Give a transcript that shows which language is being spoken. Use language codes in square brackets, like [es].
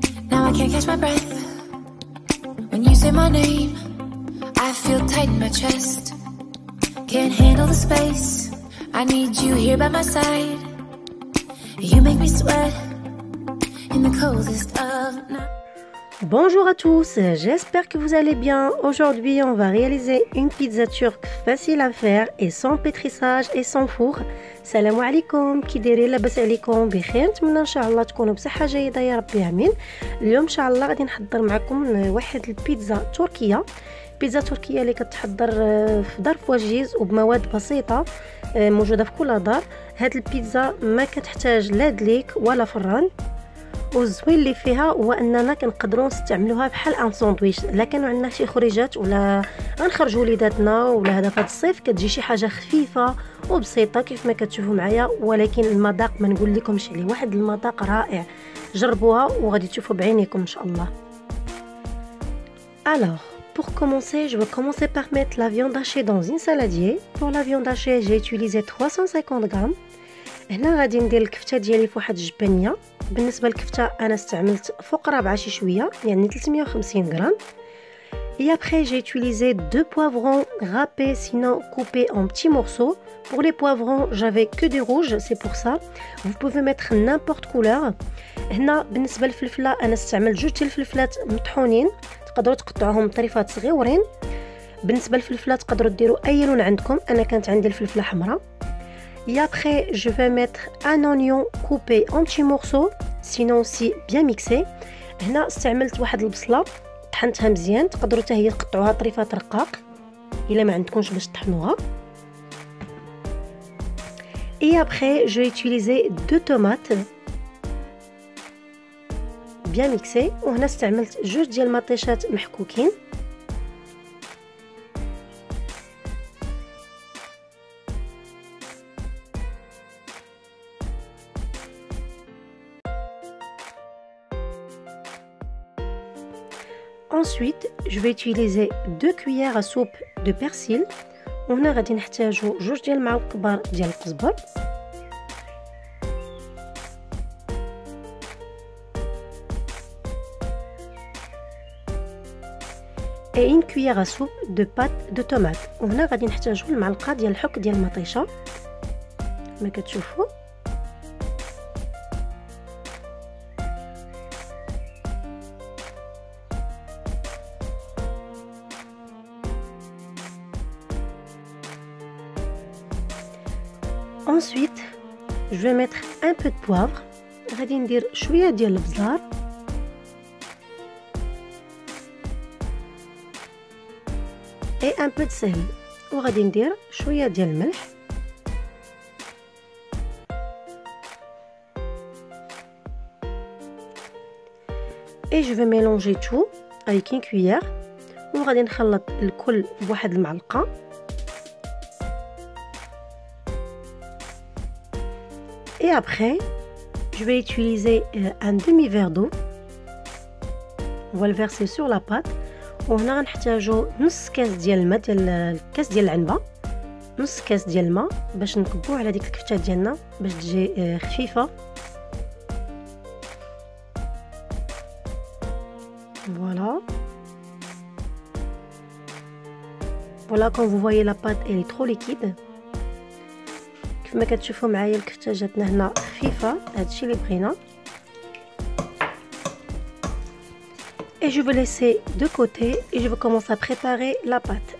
[en] Now I can't catch my breath. When you say my name, I feel tight in my chest. Can't handle the space. I need you here by my side. You make me sweat in the coldest of nights. [fr] Bonjour à tous, j'espère que vous allez bien. Aujourd'hui, on va réaliser une pizza turque facile à faire et sans pétrissage et sans four. [ar] Salam alaikum, كي دايرين لاباس عليكم بخير؟ نتمنى ان شاء الله تكونوا بصحه جيده يا ربي امين. اليوم ان شاء الله غادي نحضر معكم واحد البيتزا تركيه. بيتزا تركيه اللي كتحضر في دار فواجيز وبمواد بسيطه موجوده في كل دار. هاد البيتزا ما كتحتاج لا دليك ولا فران، والزوين اللي فيها هو اننا كنقدروا نستعملوها بحال ان ساندويتش. الا كانوا عندنا شي خريجات ولا غنخرجوا وليداتنا ولا هذا فهاد الصيف، كتجي شي حاجه خفيفه وبسيطه كيف ما كتشوفوا معايا، ولكن المذاق ما نقول لكمش عليه، واحد المذاق رائع. جربوها وغادي تشوفوا بعينيكم ان شاء الله. [fr] Alors, pour commencer, je vais commencer par mettre la viande hachée dans une saladier. Pour la viande hachée, j'ai utilisé 350 grammes. [ar] هنا غادي ندير الكفته ديالي في واحد الجبانيه. بالنسبه للكفته انا استعملت فوق رابعه شي شويه، يعني 350 غرام. [fr] Et après j'ai utilisé 2 poivrons râpés, sinon coupés en petits morceaux. Pour les poivrons, j'avais que des rouges, c'est pour ça. Vous pouvez mettre n'importe couleur. [ar] هنا بالنسبه للفلفله انا استعملت 2 الفلفلات مطحونين، تقدروا تقطعوهم طريفات صغيورين. بالنسبه للفلفله تقدروا ديروا اي لون عندكم، انا كانت عندي الفلفله حمراء. [fr] Et après, je vais mettre un oignon coupé en petits morceaux, sinon aussi bien mixé. [ar] هنا استعملت واحد البصلة طحنتها مزيان، تقدروا حتى هي تقطعوها طريفات رقاق الا ما عندكمش باش تطحنوها. [fr] Et après, je vais utiliser 2 tomates bien mixées. [ar] وهنا استعملت 2 ديال المطيشات محكوكين. [fr] Ensuite, je vais utiliser 2 cuillères à soupe de persil. [ar] وهنا غادي نحتاجو 2 ديال المعالق كبار ديال القزبر. [fr] et une cuillère à soupe de pâte de tomate. [ar] وهنا غادي نحتاجو المعلقه ديال الحك ديال المطيشه ما كتشوفوا. [fr] Ensuite, je vais mettre un peu de poivre. [ar] غادي ندير شويه ديال البزار [fr] et un peu de sel. [ar] وغادي ندير شويه ديال الملح. [fr] et je vais mélanger tout avec une cuillère. [ar] وغادي نخلط الكل بواحد المعلقه. [fr] Et après, je vais utiliser un demi-verre d'eau. On va le verser sur la pâte. [ar] وهنا غنحتاجو نص كاس ديال الماء، ديال الكاس ديال العنبه، نص كاس ديال الماء باش نكبوه على ديك الكفته ديالنا باش تجي خفيفه. [fr] Voilà, quand vous voyez la pâte, elle est trop liquide. [ar] كما كتشوفوا معايا الكفته جاتنا هنا خفيفه، هادشي اللي بغينا. [fr] et je vais laisser de côté et je vais commencer à préparer la pâte.